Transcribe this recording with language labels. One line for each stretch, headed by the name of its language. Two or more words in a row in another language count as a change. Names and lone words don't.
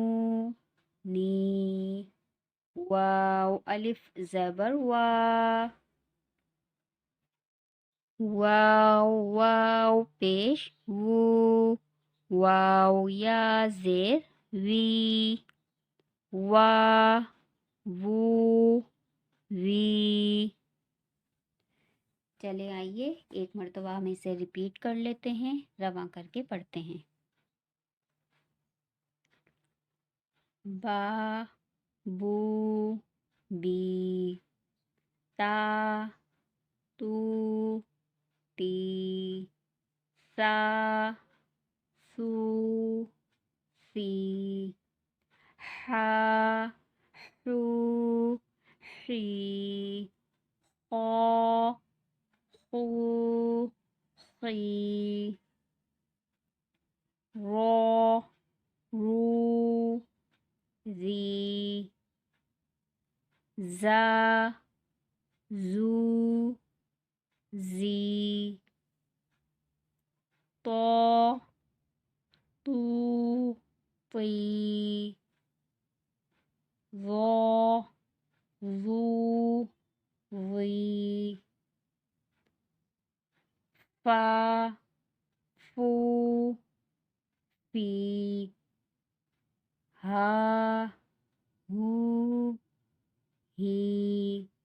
Urdu: نی، واو الف زبر وا، واو واو پیش وو، واو یا زیر وی، وا وو وی۔ چلے آئیے ایک مرتبہ ہم اسے ریپیٹ کر لیتے ہیں، رواں کر کے پڑھتے ہیں۔ با بو بی، تا تو تی، سا سو سی، حا حو حی، قا قو قی، را رو زی، زا زو زی، طا طو طی، ظا ظو ظی، فا فو فی، ہا ہو ہی،